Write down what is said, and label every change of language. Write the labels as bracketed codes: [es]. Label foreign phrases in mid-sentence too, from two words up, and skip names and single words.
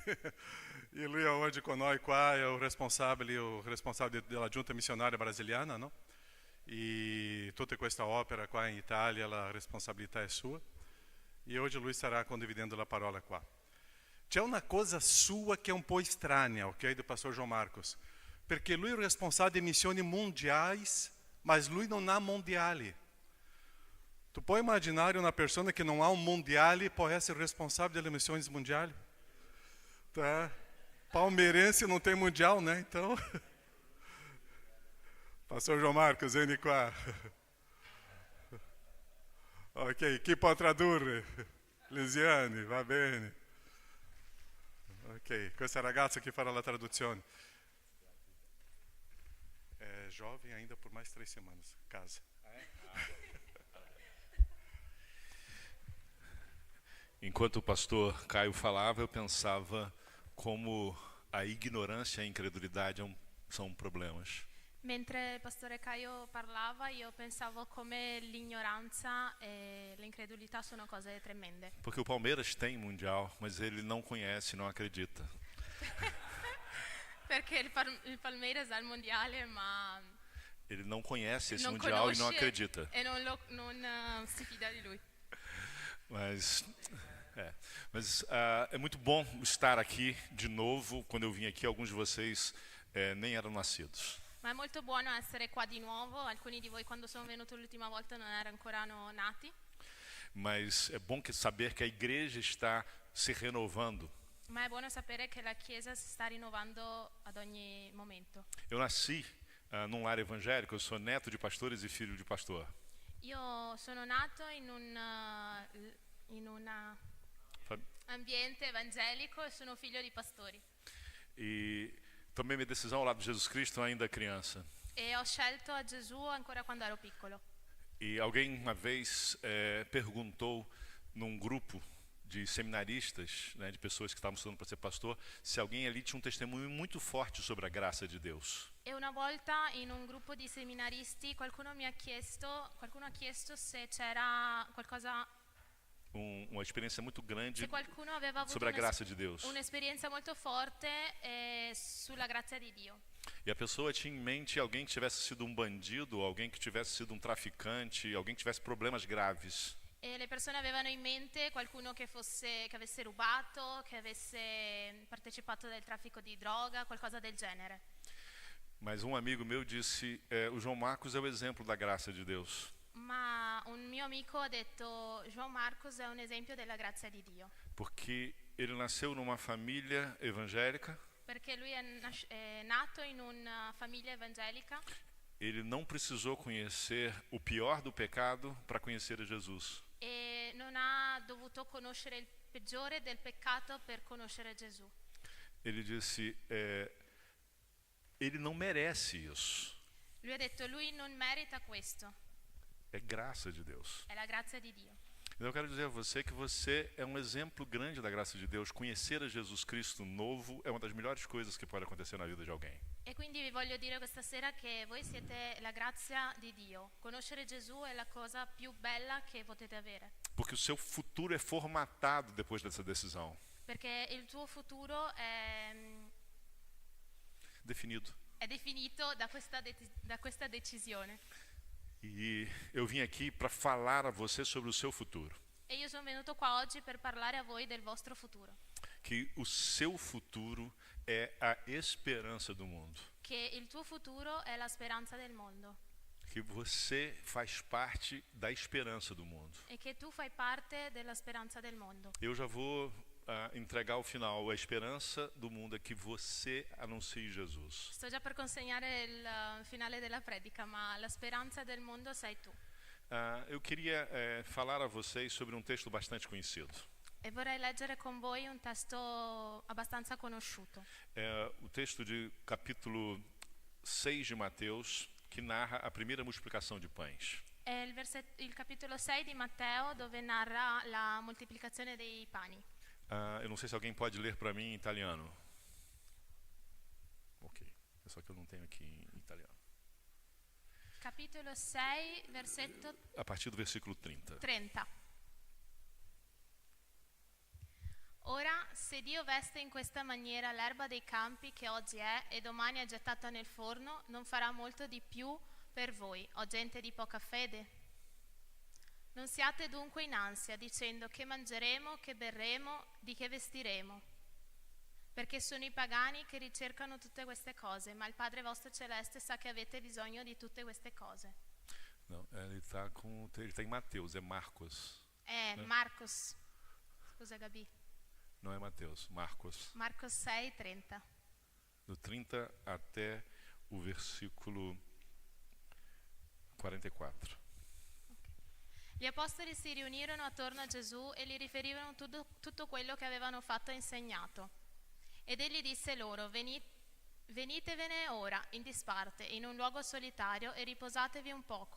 [it] E lui è oggi con noi qua, è il responsabile della giunta missionaria brasiliana, no? E tutta questa opera qua in Italia, la responsabilità è sua. E oggi lui starà condividendo la parola qua. C'è una cosa sua che è un po' estranea, [pt] ok, do pastor João Marcos, [it] perché lui è il responsabile di missioni mondiali, ma lui non ha mondiali. Tu puoi immaginare [pt] uma pessoa que não há mundial e pode ser responsável das missões mundiais? Tá? Palmeirense não tem mundial, né? Então, pastor João Marcos, [it] vieni qua. Ok, chi può tradurre? Lisiane, va bene. Ok, questa ragazza che farà la traduzione. [pt] È jovem ainda por mais 3 semanas, casa. Enquanto o pastor Caio falava, eu pensava como a ignorância e a incredulidade são problemas. [it] Mentre il pastore Caio parlava, io pensavo come l'ignoranza e l'incredulità sono cose tremende. [pt] Porque o Palmeiras tem mundial, mas ele não conhece, não acredita. [it] Perché il Palmeiras ha il mondiale, ma [pt] Ele não conhece esse [it] non [pt] mundial e não [it] conosce [pt] acredita. [it] e non si fida di lui. [pt] Mas é muito bom estar aqui de novo. Quando eu vim aqui, alguns de vocês nem eram nascidos. [it] Ma è molto buono essere qua di nuovo. Alcuni di voi quando sono venuto l'ultima volta non erano ancora nati. [pt] Mas é bom saber que a igreja está se renovando. [it] Ma è buono sapere che la Chiesa si sta rinnovando ad ogni momento. [pt] Eu nasci num lar evangélico, eu sou neto de pastores e filho de pastor. [it] Io sono nato in un ambiente evangelico e sono figlio di pastori. [pt] E tomei minha decisão ao lado de Jesus Cristo ainda criança. [it] E ho scelto a Gesù ancora quando ero piccolo. [pt] E alguém uma vez perguntou num grupo de seminaristas, né, de pessoas que estavam estudando para ser pastor, se alguém ali tinha um testemunho muito forte sobre a graça de Deus. [it] E una volta in un gruppo di seminaristi qualcuno ha chiesto se c'era qualcosa, [pt] Uma experiência muito grande [it] se qualcuno aveva avuto [pt] sobre a graça de Deus. [it] un'esperienza molto forte sulla grazia di Dio. [pt] E a pessoa tinha em mente alguém que tivesse sido um bandido, alguém que tivesse sido um traficante, alguém que tivesse problemas graves. [it] E le persone avevano in mente qualcuno che avesse rubato, che avesse partecipato del traffico di droga, qualcosa del genere. [pt] Mas um amigo meu disse, o João Marcos é o exemplo da graça de Deus. [it] Ma un mio amico ha detto: João Marcos è un esempio della grazia di Dio. [pt] Porque ele nasceu numa família evangélica. [it] Perché lui è nato in una famiglia evangelica. [pt] Ele não precisou conhecer o pior do pecado para conhecer a Jesus. [it] E non ha dovuto conoscere il peggiore del peccato per conoscere Gesù. [pt] Ele disse, ele não merece isso. [it] Lui ha detto: lui non merita questo. [pt] É graça de Deus. [it] È la grazia di Dio. [pt] Então eu quero dizer a você que você é um exemplo grande da graça de Deus. Conhecer a Jesus Cristo novo é uma das melhores coisas que pode acontecer na vida de alguém. [it] E quindi vi voglio dire questa sera che voi siete la grazia di Dio. Conoscere Gesù è la cosa più bella che potete avere. [pt] Porque o seu futuro é formatado depois dessa decisão. [it] Perché il tuo futuro [pt] Definido. [it] è definito da questa decisione. [pt] E eu vim aqui para falar a você sobre o seu futuro. [it] E io sono venuto qua oggi per parlare a voi del vostro futuro. [pt] Que o seu futuro é a esperança do mundo. [it] Che il tuo futuro è la speranza del mondo. [pt] Que você faz parte da esperança do mundo. [it] E che tu fai parte della speranza del mondo. [pt] Eu já vou entregar ao final. A esperança do mundo é que você anuncie Jesus. [it] Sto già per consegnare il finale della predica, ma la speranza del mondo sei tu. [pt] Eu queria falar a vocês sobre um texto bastante conhecido. [it] E vorrei leggere con voi un testo abbastanza conosciuto. [pt] É o texto de capítulo 6 de Mateus, que narra a primeira multiplicação de pães. [it] È il capitolo 6 di Matteo, dove narra la moltiplicazione dei pani. [pt] Eu não sei se alguém pode ler para mim em italiano. Ok, é só que eu não tenho aqui em italiano. [it] Capitolo 6, versetto [pt] A partir do versículo 30. [it] 30. Ora, se Dio veste in questa maniera l'erba dei campi che oggi è e domani è gettata nel forno, non farà molto di più per voi, o gente di poca fede? Non siate dunque in ansia, dicendo che mangeremo, che berremo, di che vestiremo. Perché sono i pagani che ricercano tutte queste cose, ma il Padre vostro celeste sa che avete bisogno di tutte queste cose. [pt] Não, ele está em Mateus, é Marcos. [it] Marcos. Scusa Gabi. [pt] Não é Mateus, Marcos. Marcos 6, 30. Do 30 até o versículo 44. [it] Gli apostoli si riunirono attorno a Gesù e gli riferivano tutto quello che avevano fatto e insegnato. Ed egli disse loro: venitevene ora in disparte, in un luogo solitario, e riposatevi un poco.